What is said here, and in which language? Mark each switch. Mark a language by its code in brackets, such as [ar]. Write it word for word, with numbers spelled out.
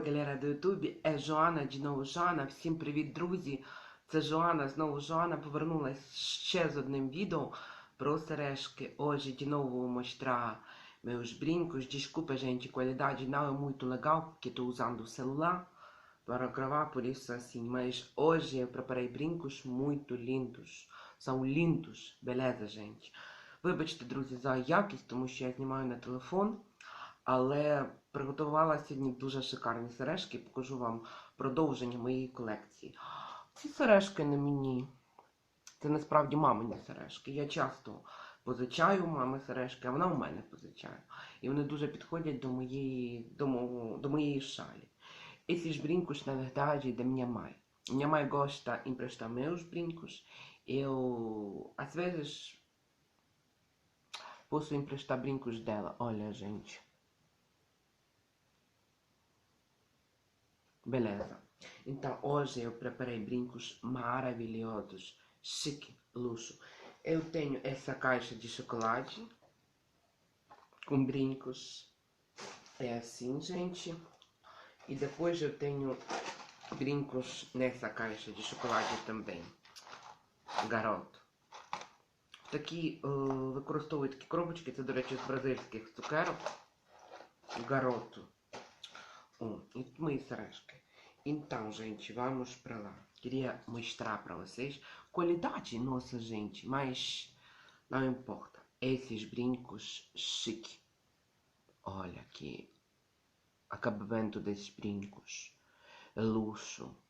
[uk] Валера до Ютубі, е, Жоана, знову Жоана. Всім привіт, друзі! Це Жоана, знову Жоана повернулась ще з одним відео про сережки. [pt] Hoje de novo vou mostrar meus brincos. Desculpa, gente, a qualidade não é muito legal porque estou usando o celular para gravar, por isso assim. Mas hoje eu preparei brincos muito lindos. São lindos, beleza, gente? [uk] Вибачте, друзі, за якість, тому що я знімаю на телефон. Але приготувала сьогодні дуже шикарні сережки. Покажу вам продовження моєї колекції. Ці сережки не мені. Це насправді мамині сережки. Я часто позичаю у мами сережки, а вона у мене позичає. І вони дуже підходять до моєї, до мого, до моєї шалі. [pt] Esses brincos, na verdade, da minha mãe. Minha mãe gosta de emprestar meus brincos. Eu, às vezes, posso emprestar brincos dela. Olha, gente. Beleza. Então, hoje eu preparei brincos maravilhosos. Chique, luxo. Eu tenho essa caixa de chocolate com brincos. É assim, gente. E depois eu tenho brincos nessa caixa de chocolate também. Garoto. [uk] Такі е, використовують такі коробочки. Це, до речі, з бразильських цукерок. [pt] Garoto. Ó, e mãe serasca. Então, gente, vamos para lá. Queria mostrar para vocês qualidade nossa, gente, mas não importa. Esses brincos chique. Olha aqui. Acabamento desses brincos. Luxo.